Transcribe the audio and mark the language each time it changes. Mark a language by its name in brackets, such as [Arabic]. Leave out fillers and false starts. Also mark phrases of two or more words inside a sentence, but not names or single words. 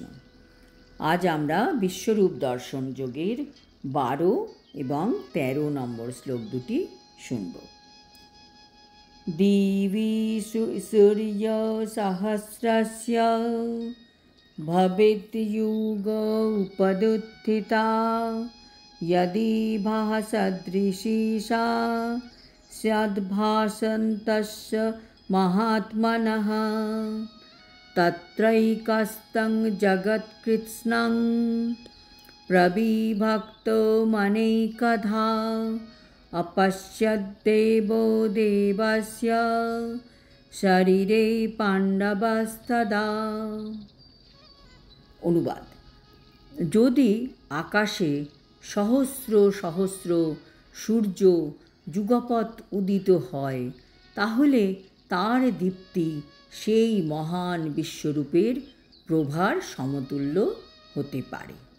[Bangla] আজ আমরা বিশ্বরূপ দর্শন যোগের 12 এবং 13 নম্বর শ্লোক দুটি শুনব। [Sanskrit] দিবি সূর্য সহস্রস্য ভবেৎ যুগ উপদুত্থিতা यदि भासदृशी सा स्याद्भासन्तस्य महात्मनः तत्रैकस्तं जगत्कृत्स्नं प्रविभक्तो मनैकधा अपश्यद्देवो देवस्य शरीरे पाण्डवस्तदा। [Bangla] অনুবাদ। যদি আকাশে সহস্র সহস্র সূর্য যুগপৎ উদিত হয়, তাহলে তার দীপ্তি সেই মহান বিশ্বরূপের প্রভার সমতুল্য হতে পারে।